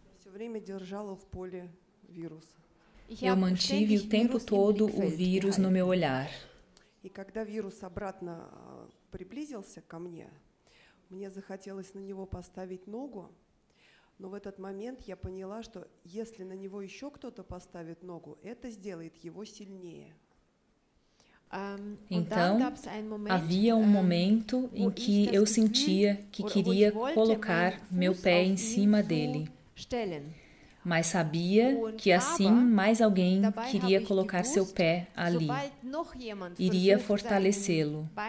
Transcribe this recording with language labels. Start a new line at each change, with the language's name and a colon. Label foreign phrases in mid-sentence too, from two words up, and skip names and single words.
Portuguese: Eu mantive o tempo todo o vírus no meu olhar. E quando o vírus
Russian: обратно приблизился ко мне, мне захотелось на него поставить ногу, но в этот момент я поняла, что если на него еще кто-то поставит nogу, это сделает его сильнее.
Portuguese: Então, havia um momento em que eu sentia que queria colocar meu pé em cima dele. Mas sabia que assim mais alguém queria colocar seu pé ali, iria fortalecê-lo.